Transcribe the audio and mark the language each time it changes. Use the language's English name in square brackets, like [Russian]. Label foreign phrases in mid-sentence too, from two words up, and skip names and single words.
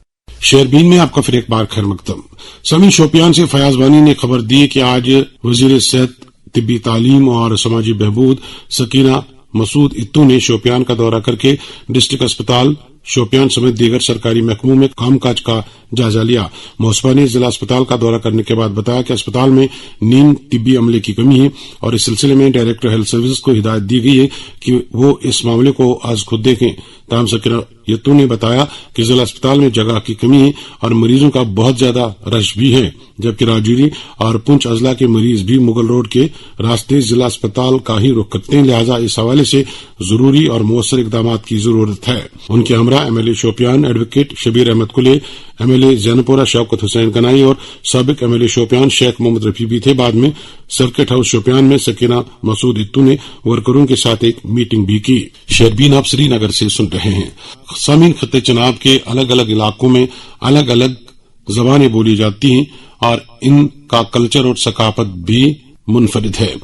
[Urdu] شیئربین میں آپ کا پھر ایک بار خیر مقدم۔ سمی شوپیان سے فیاض بانی نے خبر دی کہ آج وزیر صحت، طبی تعلیم اور سماجی بہبود سکینہ مسعود اتو نے شوپیان کا دورہ کر کے ڈسٹرکٹ اسپتال شوپیان سمیت دیگر سرکاری محکموں میں کام کاج کا جائزہ لیا. موصوفہ نے ضلع اسپتال کا دورہ کرنے کے بعد بتایا کہ اسپتال میں نیم طبی عملے کی کمی ہے اور اس سلسلے میں [English] Director Health Service [Urdu] کو ہدایت دی گئی ہے کہ وہ اس معاملے کو آج خود دیکھیں. ताहम सकीना یتو نے بتایا کہ ضلع اسپتال میں جگہ کی کمی ہے اور مریضوں کا بہت زیادہ رش بھی ہے، جبکہ راجوری اور پونچھ اضلاع کے مریض بھی مغل روڈ کے راستے ضلع اسپتال کا ہی رخ کرتے ہیں، لہٰذا اس حوالے سے ضروری اور مؤثر اقدامات کی ضرورت ہے۔ ان کے ہمراہ ایم ایل اے شوپیان ایڈوکیٹ شبیر احمد کلے، ایم ایل اے زینپورہ شوکت حسین گنائی اور سابق ایم ایل اے شوپیان شیخ محمد رفیع بھی تھے۔ بعد میں سرکٹ ہاؤس شوپیان میں سکینہ مسعود اتو نے ورکروں کے ساتھ ایک میٹنگ بھی کی۔ شہربین آپ سری نگر سے سن رہے ہیں۔ سامعین، خطے چناب کے الگ الگ علاقوں میں الگ الگ زبانیں بولی جاتی ہیں اور ان کا کلچر اور ثقافت بھی منفرد ہے۔